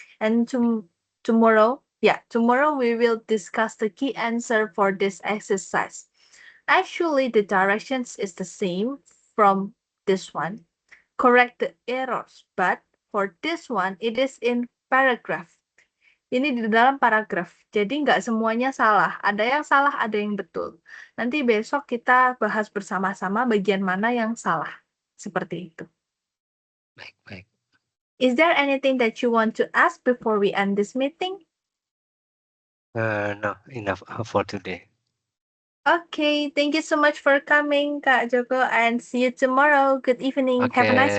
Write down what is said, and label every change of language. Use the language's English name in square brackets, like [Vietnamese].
[English] And tomorrow, tomorrow we will discuss the key answer for this exercise. Actually, the directions is the same from this one. Correct the errors, but for this one, it is in paragraph. [Indonesian] Ini di dalam paragraf, jadi nggak semuanya salah. Ada yang salah, ada yang betul. Nanti besok kita bahas bersama-sama bagian mana yang salah. Seperti itu. Baik. [English] Is there anything that you want to ask before we end this meeting? No, enough for today. Okay, thank you so much for coming, Kak Joko, and see you tomorrow. Good evening. Have a nice